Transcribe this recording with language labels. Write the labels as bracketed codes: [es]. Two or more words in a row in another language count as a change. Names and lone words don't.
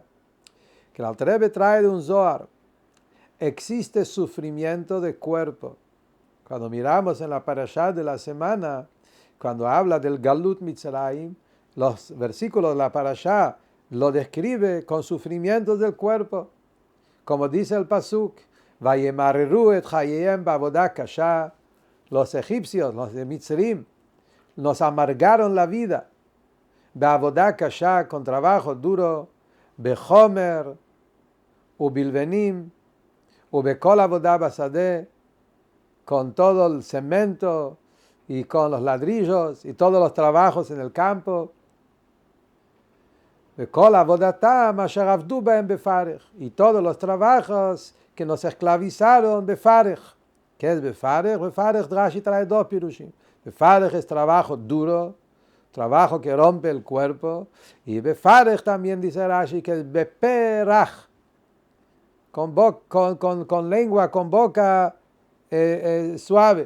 [es] Que el Alter Rebbe trae de un Zohar. Existe sufrimiento de cuerpo. Cuando miramos en la parashá de la semana, cuando habla del [he] גלות מצרים, [es] los versículos de la parashá lo describe con sufrimientos del cuerpo. Como dice el pasuk, [he] וימררו את חייהם בעבודה קשה. [es] Los egipcios, los de Mitzrim, nos amargaron la vida. [he] בעבודה קשה, [es] con trabajo duro. [he] בחמר, ובלבנים, ובכל עבודה בשדה, [es] con todo el cemento y con los ladrillos y todos los trabajos en el campo. [he] בכל עבודתם אשר עבדו בהם בפרך, [es] y todos los trabajos que nos esclavizaron befarech. ¿Qué es befarech? Befarech Rashi trae dos pirushim. Befarech es trabajo duro, trabajo que rompe el cuerpo, y befarech también dice Rashi que es beperach, con lengua, con boca suave.